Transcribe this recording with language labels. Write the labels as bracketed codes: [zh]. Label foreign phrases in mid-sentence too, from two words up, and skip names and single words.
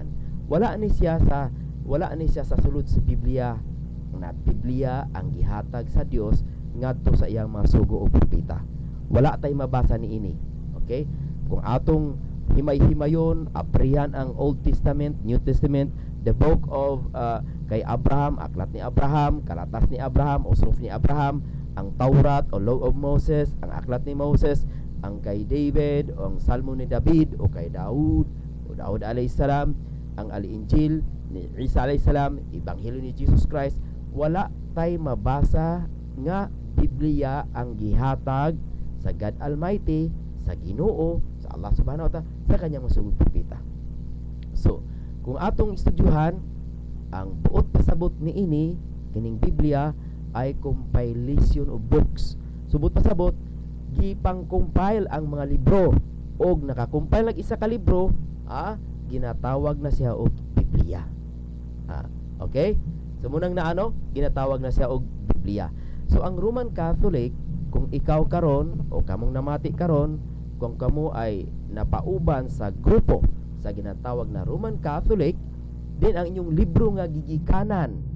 [ceb] Wala ni siya sa sulod sa Biblia na Biblia ang gihatag sa Dios ngadto sa iyang mga sugo o propeta. Wala tay mabasa ni ini. Okay? Kung atong himay-himayon, aprihan ang [en] Old Testament, New Testament, the book of [ceb] kay Abraham, aklat ni Abraham, kalatas ni Abraham, usrof ni Abraham, ang Taurat o Law of Moses, ang aklat ni Moses, ang kay David o ang Salmo ni David o kay Daud [ar] alayhis salam, [ceb] ang Al-Injil ni Isa [ar] alayhis salam, [ceb] Ebanghelyo ni Jesus Christ. Wala tay mabasa nga Biblia ang gihatag sa [en] God Almighty, [ceb] sa Ginoo, sa Allah [ar] subhanahu wa ta'ala, [ceb] sa kanyang masugod propeta. So kung atong estudyuhan ang buot pasabot ni ini kining Biblia ay [en] compilation of books. [ceb] Subot pasabot gipang-compile ang mga libro og naka-compile lag isa ka libro, ginatawag na siya og Biblia. Okay? So munang ginatawag na siya og Biblia. So ang Roman Catholic, kung ikaw karon o kamong namati karon, kung kamo ay napauban sa grupo sa ginatawag na Roman Catholic, din ang inyong libro nga gigikanan.